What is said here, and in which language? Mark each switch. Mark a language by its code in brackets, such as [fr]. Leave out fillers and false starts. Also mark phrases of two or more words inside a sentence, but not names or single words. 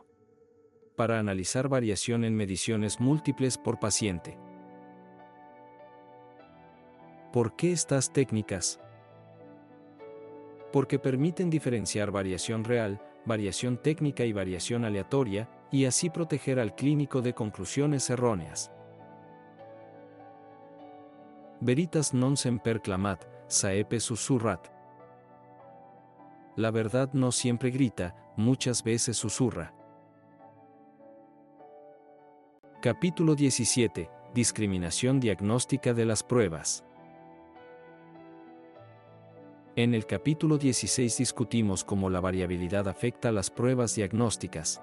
[es] Para analizar variación en mediciones múltiples por paciente. ¿Por qué estas técnicas? Porque permiten diferenciar variación real, variación técnica y variación aleatoria, y así proteger al clínico de conclusiones erróneas. [la] Veritas non semper clamat, saepe susurrat. [es] La verdad no siempre grita, muchas veces susurra. Capítulo 17. Discriminación diagnóstica de las pruebas. En el capítulo 16 discutimos cómo la variabilidad afecta a las pruebas diagnósticas.